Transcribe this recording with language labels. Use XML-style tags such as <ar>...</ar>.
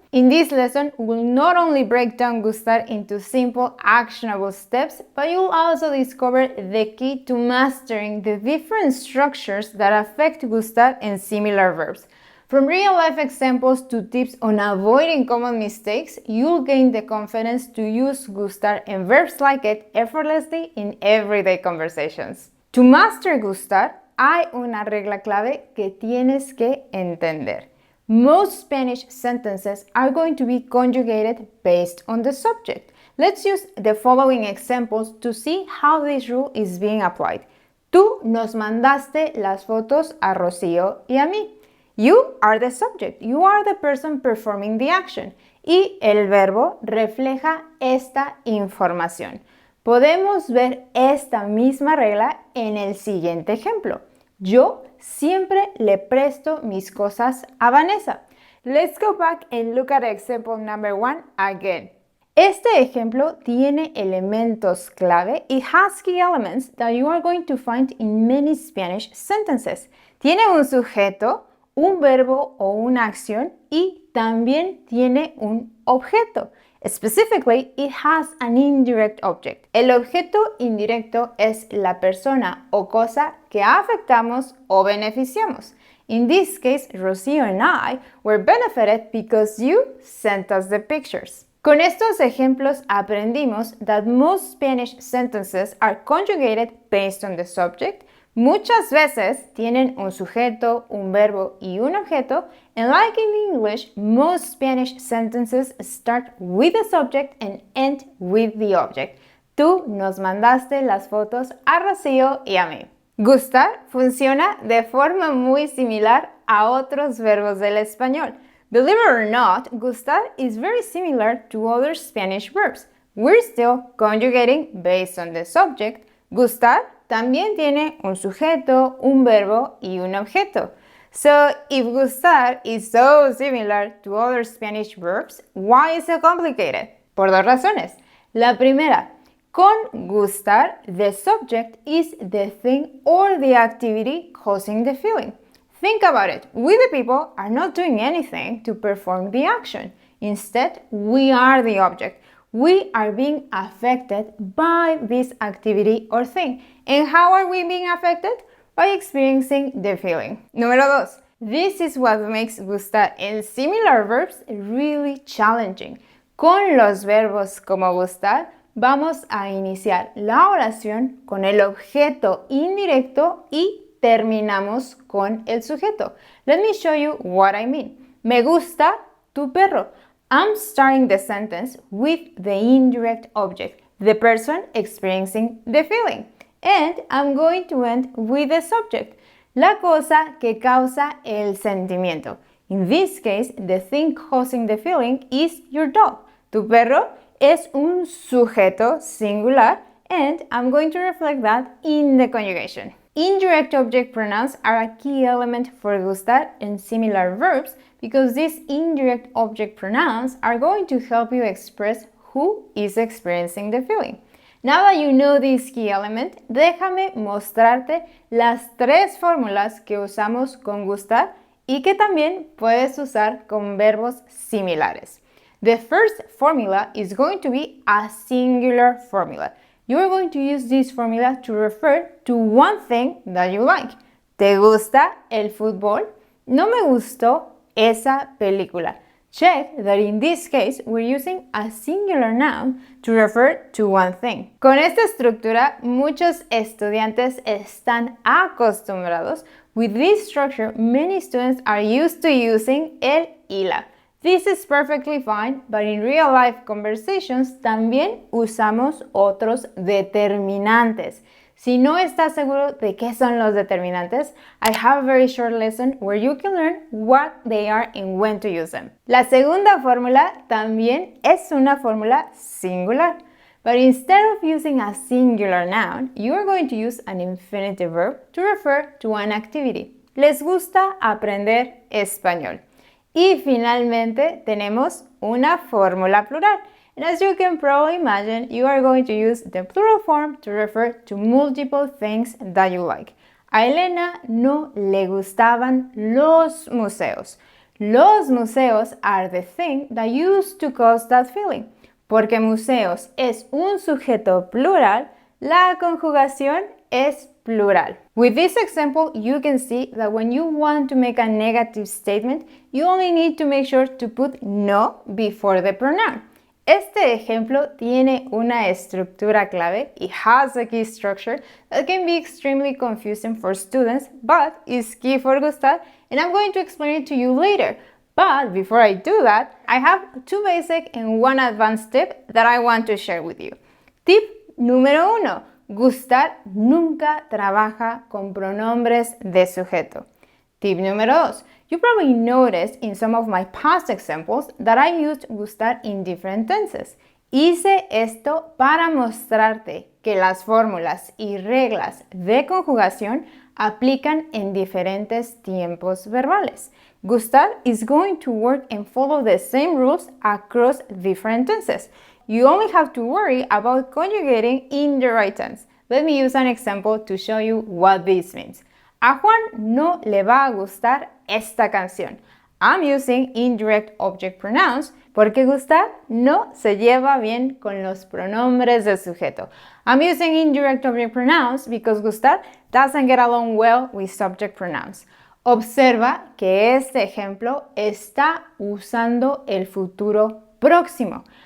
<en>In this lesson, we'll not only break down gustar into simple, actionable steps, but you'll also discover the key to mastering the different structures that affect gustar and similar verbs. From real-life examples to tips on avoiding common mistakes, you'll gain the confidence to use gustar and verbs like it effortlessly in everyday conversations. To master gustar,</en> <es>hay una regla clave que tienes que entender.</es> <en>Most Spanish sentences are going to be conjugated based on the subject. Let's use the following examples to see how this rule is being applied.</en> <es>Tú nos mandaste las fotos a Rocío y a mí.</es> <en>You are the subject, you are the person performing the action.</en> <es>Y el verbo refleja esta información. Podemos ver esta misma regla en el siguiente ejemplo. Yo siempre le presto mis cosas a Vanessa.</es> <en>Let's go back and look at example number 1 again.</en> <es>Este ejemplo tiene elementos clave.</es> <en>It has key elements that you are going to find in many Spanish sentences.</en> <es>Tiene un sujeto, un verbo o una acción y también tiene un objeto.</es> <en>Specifically, it has an indirect object.</en> <es>El objeto indirecto es la persona o cosa que afectamos o beneficiamos.</es> <en>In this case, Rocío and I were benefited because you sent us the pictures.</en> <es>Con estos ejemplos aprendimos</es> <en>that most Spanish sentences are conjugated based on the subject.</en> <es>Muchas veces tienen un sujeto, un verbo y un objeto,</es> <en>and like in English, most Spanish sentences start with the subject and end with the object.</en> <es>Tú nos mandaste las fotos a Rocío y a mí. Gustar funciona de forma muy similar a otros verbos del español.</es> <en>Believe it or not, gustar is very similar to other Spanish verbs. We're still conjugating based on the subject.</en> <es>Gustar también tiene un sujeto, un verbo y un objeto.</es> <en>So, if gustar is so similar to other Spanish verbs, why is it complicated?</en> <es>Por dos razones. La primera, con gustar,</es> <en>the subject is the thing or the activity causing the feeling. Think about it. We, the people, are not doing anything to perform the action. Instead, we are the object. We are being affected by this activity or thing. And how are we being affected? By experiencing the feeling.</en> <es>Número 2.</es> <en>This is what makes gustar and similar verbs really challenging.</en> <es>Con los verbos como gustar, vamos a iniciar la oración con el objeto indirecto y terminamos con el sujeto.</es> <en>Let me show you what I mean.</en> <es>Me gusta tu perro.</es> <en>I'm starting the sentence with the indirect object, the person experiencing the feeling. And I'm going to end with the subject,</en> <es>la cosa que causa el sentimiento.</es> <en>In this case, the thing causing the feeling is your dog.</en> <es>Tu perro es un sujeto singular,</es> <en>and I'm going to reflect that in the conjugation. Indirect object pronouns are a key element for gustar and similar verbs because these indirect object pronouns are going to help you express who is experiencing the feeling. Now that you know this key element,</en> <es>déjame mostrarte las 3 fórmulas que usamos con gustar y que también puedes usar con verbos similares.</es> <en>The first formula is going to be a singular formula. You are going to use this formula to refer to one thing that you like.</en> <es>¿Te gusta el fútbol? No me gustó esa película.</es> <en>Check that in this case we're using a singular noun to refer to one thing.</en> <es>Con esta estructura, muchos estudiantes están acostumbrados.</es> <en>With this structure, many students are used to using el y la. This is perfectly fine, but in real-life conversations</en> <es>también usamos otros determinantes. Si no estás seguro de qué son los determinantes,</es> <en>I have a very short lesson where you can learn what they are and when to use them.</en> <es>La segunda fórmula también es una fórmula singular,</es> <en>but instead of using a singular noun, you are going to use an infinitive verb to refer to an activity.</en> <es>Les gusta aprender español. Y finalmente tenemos una fórmula plural.</es> <en>And as you can probably imagine, you are going to use the plural form to refer to multiple things that you like.</en> <es>A Elena no le gustaban los museos.</es> <en>Los museos are the thing that used to cause that feeling.</en> <es>Porque museos es un sujeto plural, la conjugación es plural.</es> <en>With this example, you can see that when you want to make a negative statement, you only need to make sure to put no before the pronoun.</en> <es>Este ejemplo tiene una estructura clave.</es> <en>It has a key structure that can be extremely confusing for students, but is key for Gustar, and I'm going to explain it to you later. But before I do that, I have two basic and one advanced tip that I want to share with you.</en> <es>Tip número 1. Gustar nunca trabaja con pronombres de sujeto. Tip número 2.</es> <en>You probably noticed in some of my past examples that I used gustar in different tenses.</en> <es>Hice esto para mostrarte que las fórmulas y reglas de conjugación aplican en diferentes tiempos verbales.</es> <en>Gustar is going to work and follow the same rules across different tenses. You only have to worry about conjugating in the right tense. Let me use an example to show you what this means.</en> <es>A Juan no le va a gustar esta canción.</es> <en>I'm using indirect object pronouns</en> <es>porque gustar no se lleva bien con los pronombres de sujeto.</es> <en>I'm using indirect object pronouns because gustar doesn't get along well with subject pronouns.</en> <es>Observa que este ejemplo está usando el futuro próximo.</es>